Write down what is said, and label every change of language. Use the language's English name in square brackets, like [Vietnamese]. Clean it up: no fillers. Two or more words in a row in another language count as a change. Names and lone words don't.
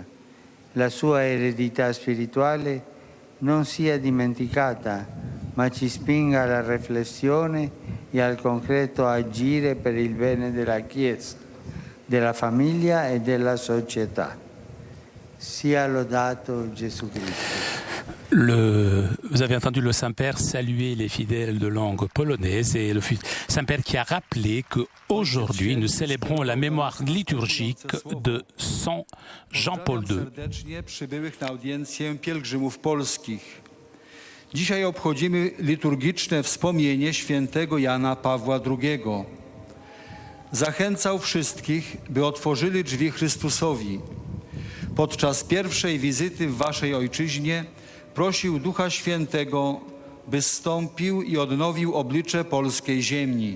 [Italian] La sua eredità spirituale non sia dimenticata, ma ci spinga alla riflessione e al concreto agire per il bene della Chiesa, della famiglia e della società. Sia lodato Gesù Cristo. [French] Vous avez entendu le Saint-Père saluer les fidèles de langue polonaise et le Saint-Père qui a rappelé qu'aujourd'hui nous célébrons la mémoire liturgique de Saint Jean-Paul II. [Polish] Serdecznie przybyłych na audiencję pielgrzymów polskich. Dzisiaj obchodzimy liturgiczne wspomnienie świętego Jana Pawła II. Zachęcał wszystkich, by otworzyli drzwi Chrystusowi. Podczas pierwszej wizyty w waszej ojczyźnie prosił Ducha Świętego, by zstąpił i odnowił oblicze polskiej ziemi.